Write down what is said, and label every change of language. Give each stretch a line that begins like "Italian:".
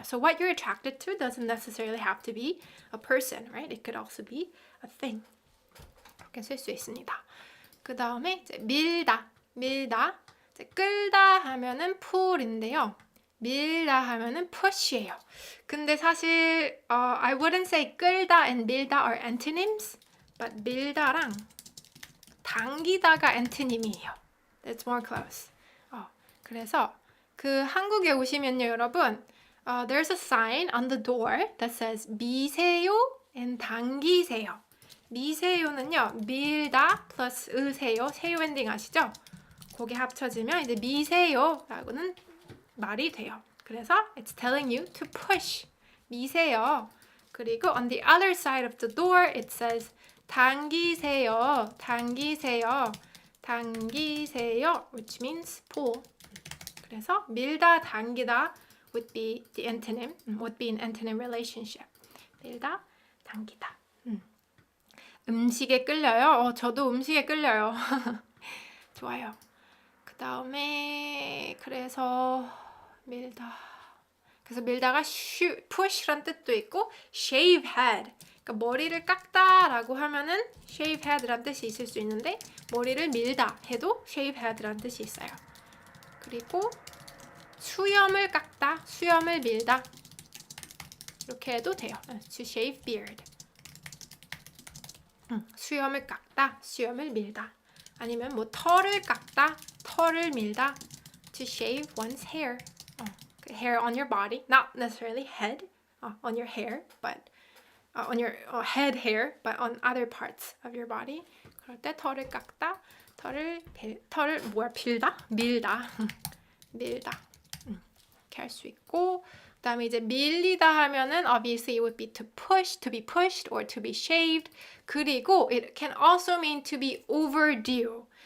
English: So what you're attracted to doesn't necessarily have to be a person, right? It could also be a thing.
Korean: 이렇게 쓸 수 있습니다. 그 다음에 밀다. 이제 끌다 하면은 pull인데요. 밀다 하면은 push예요. 근데 사실
English: I wouldn't say 끌다 and 밀다 are antonyms, but
Korean: 밀다랑 당기다가 antonym이에요.
English: That's more close.
Korean: 그래서 그 한국에 오시면요, 여러분,
English: there's a sign on the door that says 미세요 and 당기세요.
Korean: 미세요는요, 밀다 플러스 으세요, 세요 엔딩 아시죠? 그게 합쳐지면 이제 미세요라고는 말이 돼요. 그래서
English: it's telling you to push.
Korean: 미세요. 그리고
English: on the other side of the door it says 당기세요.
Korean: 당기세요. 당기세요.
English: which means pull.
Korean: 그래서
English: 밀다, 당기다 would be the antonym, would be an antonym relationship.
Korean: 밀다, 당기다. 음식에 끌려요? 저도 음식에 끌려요. 좋아요. 그 다음에 그래서 밀다가 push란 뜻도 있고 shave head, 그러니까 머리를 깎다라고 하면은 shave head란 뜻이 있을 수 있는데 머리를 밀다 해도 shave head란 뜻이 있어요. 그리고 수염을 깎다, 수염을 밀다 이렇게 해도 돼요.
English: To shave beard.
Korean: 수염을 깎다, 수염을 밀다. 아니면 뭐 털을 깎다, 털을 밀다.
English: To shave one's hair. Hair on your body, not necessarily head on your hair, but on your head hair, but on other parts of your body.
Korean: 그럴 때 털을 깎다, 털을 빌다? 밀다. 밀다. 이렇게 할 수 있고, 그다음에 이제
English: 밀리다
Korean: 하면은
English: obviously it would be to push, to be pushed, or to be shaved.
Korean: 그리고
English: it can also mean to be overdue.